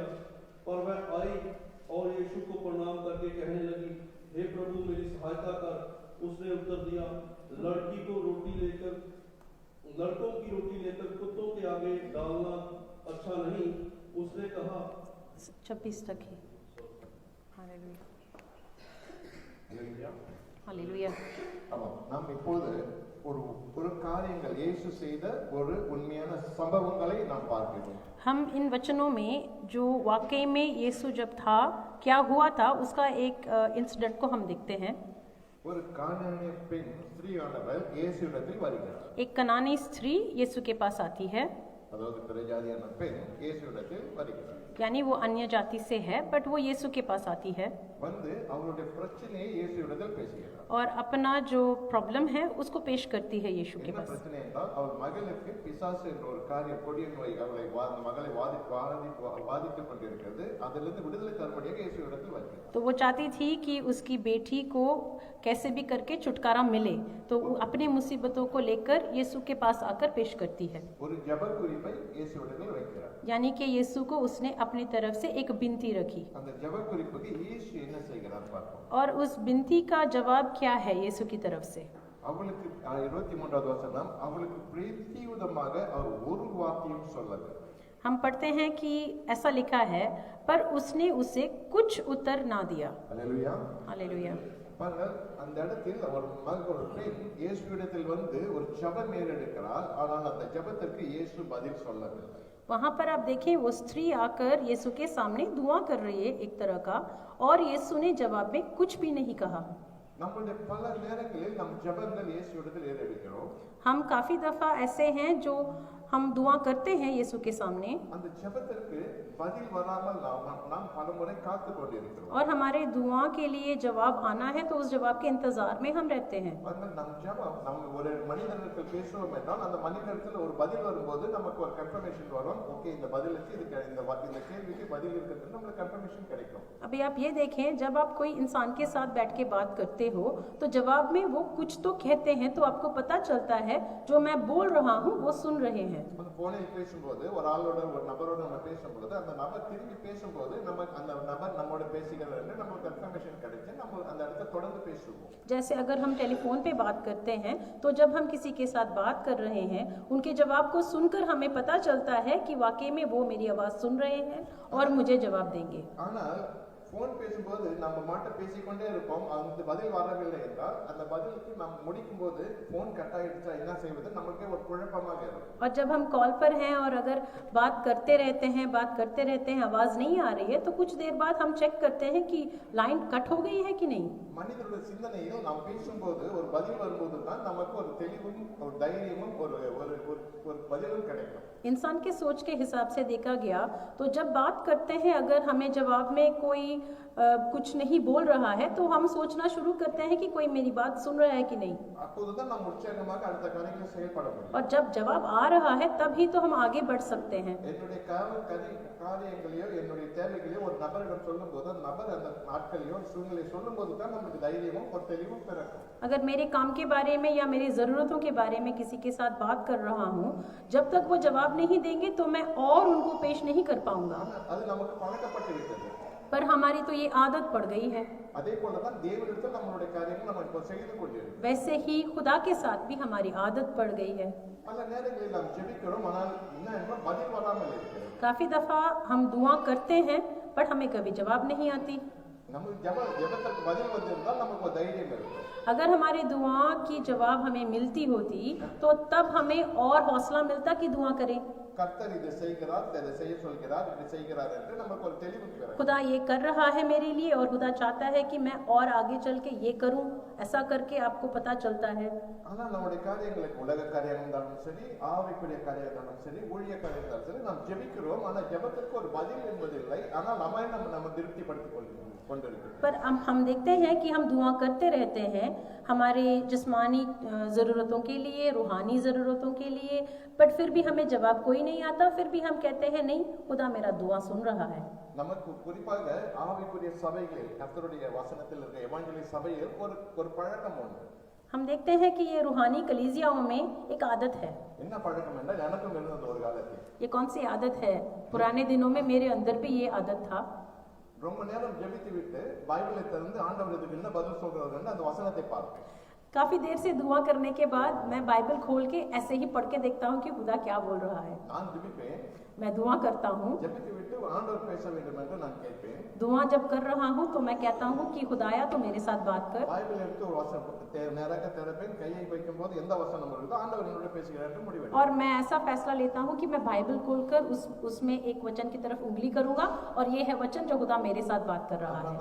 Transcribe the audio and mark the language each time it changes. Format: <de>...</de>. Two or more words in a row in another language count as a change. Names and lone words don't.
<hi>पर वह आई और यीशु को प्रणाम करके कहने लगी, हे प्रभु, मेरी सहायता कर. उसने उत्तर दिया, लड़कों की रोटी लेकर कुत्तों के आगे डालना अच्छा नहीं. उसने कहा 26 तक ही. हालेलुया.</hi> <ta>ஹல்லேலூயா.</ta> <hi>हालेलुया.</hi> <ta>ஆமாம், நாம் இப்பொழுது ஒரு காரியங்கள் இயேசு செய்த ஒரு உண்மையான சம்பவங்களை நாம் பார்க்கிறோம்.</ta> <hi>हम इन वचनों में जो वाकई में यीशु जब था क्या हुआ था उसका एक इंसिडेंट को हम देखते हैं.</hi> <ta>ஒரு கானானிய பெண் ஸ்திரீயானவள் இயேசுவிடத்தில் வருகிறார்.</ta> <hi>एक कनानी स्त्री यीशु के पास आती है,</hi> <ta>அதாவது பிரஜாதியான பெண் இயேசுவிடத்தில் வருகிறார்.</ta> <hi>यानी वो अन्य जाति से है, बट वो यीशु के पास आती है</hi> <ta>வந்து அவருடைய பிரச்சனையை இயேசுவிடத்தில் பேசுகிறார்.</ta> <hi>और अपना जो प्रॉब्लम है उसको पेश करती है यीशु के</hi> <ta>என்ன</ta> <hi>पास.</hi> <ta>பிரச்சனை என்றால், அவள் மகளுக்கு பிசாசு என்ற ஒரு காரியம், கொடிய நோய் மகளை பாதித்துக் கொண்டிருக்கிறது. அதிலிருந்து விடுதலை தரும்படியாக இயேசுவிடத்தில் வருகிறார்.</ta> <hi>तो वो चाहती थी कि उसकी बेटी को कैसे भी करके छुटकारा मिले, तो वो अपनी मुसीबतों को लेकर यीशु के पास आकर पेश करती है.</hi> <ta>ஒரு ஜெப குறிப்பை இயேசுவிடத்தில் வைக்கிறார்.</ta> <hi>यानी कि यीशु को उसने अपनी तरफ से एक बिनती रखी</hi> <ta>அந்த ஜெப குறிப்புக்கு இயேசு என்ன செய்கிறார் பார்ப்போம்.</ta> <hi>और उस बिनती का जवाब क्या है यीशु की तरफ से.</hi> <ta>அவளுக்கு 23வது வசனம், அவளுக்கு பிரீத்தியுதமாக அவர் ஒரு வார்த்தையும் சொல்லவில்லை.</ta> <hi>हम पढ़ते हैं कि ऐसा लिखा है, पर उसने उसे कुछ उत्तर ना दिया.</hi> <ta>ஹல்லேலூயா.</ta> <hi>हालेलुया.</hi> <ta>பாருங்கள், அந்த இடத்தில் ஒரு பெண் இயேசுவிடத்தில் வந்து ஒரு ஜெபம் ஏறெடுக்கிறாள். ஆனால் அந்த ஜெபத்திற்கு இயேசு பதில் சொல்லவில்லை.</ta> <hi>वहाँ पर आप देखें, वो स्त्री आकर यीशु के सामने दुआ कर रही है एक तरह का, और यीशु ने जवाब में कुछ भी नहीं कहा.</hi> <ta>நம்மளுடைய பல நேரங்களில் நம் ஜெபங்கள் இயேசுவிடத்தில் ஏறெடுக்கிறோம்.</ta> <hi>हम काफ़ी दफ़ा ऐसे हैं जो हम दुआ करते हैं यीशु के सामने</hi> <ta>அந்த ஜெபத்திற்கு பதில் வராமல் நாம் பலமுறை காத்து கொண்டிருக்கிறோம்.</ta> <hi>और हमारे दुआ के लिए जवाब आना है तो उस जवाब के इंतजार में हम रहते हैं.</hi> <ta>பாருங்கள், நம் ஜெபம் நம்ம ஒரு மனிதனிடத்தில் பேசுவோம் என்றால் அந்த மனிதனிடத்தில் ஒரு பதில் வரும்போது நமக்கு ஒரு கன்ஃபர்மேஷன் வரும். ஓகே, இந்த பதிலுக்கு இந்த கேள்விக்கு பதில் இருக்குன்னு நமக்கு கன்ஃபர்மேஷன் கிடைக்கும்.</ta> <hi>अभी आप ये देखें, जब आप कोई इंसान के साथ बैठ के बात करते हो तो जवाब में वो कुछ तो कहते हैं तो आपको पता चलता है जो मैं बोल रहा हूँ वो सुन रहे हैं.</hi> <ta>அந்த போனில் பேசும்போது ஒரு நபரோட நம்ம பேசும்போது அந்த நபர் திரும்பி பேசும்போது அந்த நபர் நம்மோட பேசுகிறார் என்று நமக்கு கன்ஃபர்மேஷன் கிடைச்சு நம்ம அந்த இடத்துல தொடர்ந்து பேசுவோம்.</ta> <hi>जैसे अगर हम टेलीफोन पे बात करते हैं तो जब हम किसी के साथ बात कर रहे हैं उनके जवाब को सुनकर हमें पता चलता है कि वाकई में वो मेरी आवाज़ सुन रहे हैं और मुझे जवाब देंगे.</hi> <ta>ஆனால் போன் பேசும்போது நம்ம மட்டும் பேசிக்கொண்டே இருப்போம். அந்த பதில் வரவில்லை என்றால் அந்த பதிலுக்கு நாம் முடிக்கும் போது</ta> <en>phone cut</en> <ta>ஆயிடுச்சா என்ன செய்வது நமக்கே ஒரு குழப்பமாக இருக்கும்.</ta> <hi>और जब हम कॉल पर हैं और अगर बात करते रहते हैं आवाज़ नहीं आ रही है तो कुछ देर बाद हम चेक करते हैं कि</hi> <en>line cut</en> <hi>हो गई है कि नहीं.</hi> <ta>மனிதனுடைய சிந்தனையில் நாம் பேசும்போது ஒரு பதில் வரும்போது தான் நமக்கு ஒரு தெளிவும் ஒரு தைரியமும் ஒரு பதிலும் கிடைக்கும்.</ta> <hi>इंसान के सोच के हिसाब से देखा गया तो जब बात करते हैं अगर हमें जवाब में कोई कुछ नहीं बोल रहा है तो हम सोचना शुरू करते हैं कि कोई मेरी बात सुन रहा है कि नहीं.</hi> <ta>அப்போதுதான் நாம் உற்சாகமாக அடுத்த காரியங்களை செயல்பட முடியும்.</ta> <hi>और जब जवाब आ रहा है तभी तो हम आगे बढ़ सकते हैं.</hi> <ta>என்னுடைய காரியங்களையோ என்னுடைய தேவைகளையோ ஒரு நபரிடம் சொல்லும்போது அந்த நபர் அந்த நாட்களையோ சூழ்நிலை சொல்லும்போது தான் நமக்கு தைரியமும் ஒரு தெளிவும் பிறக்கும்.</ta> <hi>अगर मेरे काम के बारे में या मेरी ज़रूरतों के बारे में किसी के साथ बात कर रहा हूँ, जब तक वो जवाब नहीं देंगे तो मैं और उनको पेश नहीं कर पाऊंगा.</hi> <ta>அது நமக்கு பழக்கப்பட்டு விட்டது.</ta> <hi>पर हमारी तो ये आदत पड़ गई है.</hi> <ta>அதே போலதான் தேவனிடத்தில் நம்மளுடைய காரியங்கள் நம்ம இப்போ செய்து கொண்டிருக்கிறோம்.</ta> <hi>वैसे ही खुदा के साथ भी हमारी आदत पड़ गई है.</hi> <ta>பல நேரங்களில் நாம் ஜெபிக்கிறோம், ஆனால் என்ன பதில் வராமல் இருக்கிறது.</ta> <hi>काफ़ी दफ़ा हम दुआ करते हैं पर हमें कभी जवाब नहीं आती.</hi> <ta>நமக்கு ஜெபத்துக்கு பதில் வந்திருந்தால் நமக்கு ஒரு தைரியம் இருக்கும்.</ta> <hi>अगर हमारी दुआ की जवाब हमें मिलती होती तो तब हमें और हौसला मिलता कि दुआ करें.</hi> <ta>கர்த்தர் இதை செய்கிறார், இதை செய்ய சொல்கிறார், இப்படி செய்கிறார் என்று நமக்கு ஒரு தெளிவு பிறக்கும்.</ta> <hi>खुदा ये कर रहा है मेरे लिए और खुदा चाहता है कि मैं और आगे चल के ये करूं, ऐसा करके आपको पता चलता है.</hi> <ta>ஆனால் நம்முடைய காரியங்களுக்கு உலக காரியம் இருந்தாலும் சரி, ஆவிக்குரிய காரியம் இருந்தாலும் சரி, ஊழிய காரியம் இருந்தாலும் சரி, நாம் ஜெபிக்கிறோம், ஆனால் ஜெபத்திற்கு ஒரு பதில் என்பதில்லை. ஆனால் நம்ம திருப்திப்படுத்திக் கொண்டிருக்கிறோம்.</ta> <hi>पर हम देखते हैं कि हम दुआ करते रहते हैं हमारे जिस्मानी ज़रूरतों के लिए, रूहानी ज़रूरतों के लिए, बट फिर भी हमें जवाब कोई नहीं आता. फिर भी हम कहते हैं नहीं, खुदा मेरा दुआ सुन रहा है.</hi> <ta>நமக்கு குறிப்பாக ஆவிக்குரிய சபைகளில் கர்த்தருடைய வசனத்தில் இருக்க எவாஞ்சலிஸ்ட் சபையில் ஒரு பழக்கம் உண்டு.</ta> <hi>हम देखते हैं कि ये रूहानी कलीसियाओं में एक आदत है.</hi> <ta>என்ன பழக்கம் என்றால் எனக்கும் இருந்தது ஒரு காலத்தில்.</ta> <hi>ये कौन सी आदत है? पुराने दिनों में मेरे अंदर भी ये आदत था.</hi> <ta>ரொம்ப நேரம் ஜெபித்து விட்டு பைபிளை திறந்து ஆண்டவர் இதுக்கு என்ன பதில் சொல்றாருன்னு அந்த வசனத்தை பார்ப்பேன்.</ta> <hi>काफी देर से दुआ करने के बाद मैं बाइबल खोल के ऐसे ही पढ़ के देखता हूँ कि खुदा क्या बोल रहा है.</hi> <ta>நான் ஜெபிப்பேன்,</ta> <hi>मैं दुआ करता हूँ.</hi> <ta>ஜெபித்து விட்டு ஆண்டவர் பேச வேண்டும் என்று நான் கேட்பேன்.</ta> <hi>दुआ जब कर रहा हूँ तो मैं कहता हूँ कि खुदाया तो मेरे साथ बात कर.</hi> <ta>பைபிள் எடுத்து ஒரு வசனம் நேராக திறப்பேன், கையை வைக்கும்போது எந்த வசனம் வருதோ ஆண்டவர் என்னோட பேசுகிறார் என்று முடிவெடுப்பேன்.</ta> <hi>और मैं ऐसा फैसला लेता हूँ कि मैं बाइबल खोलकर उसमें एक वचन की तरफ उंगली करूंगा और ये है वचन जो खुदा मेरे साथ बात कर रहा है.</hi>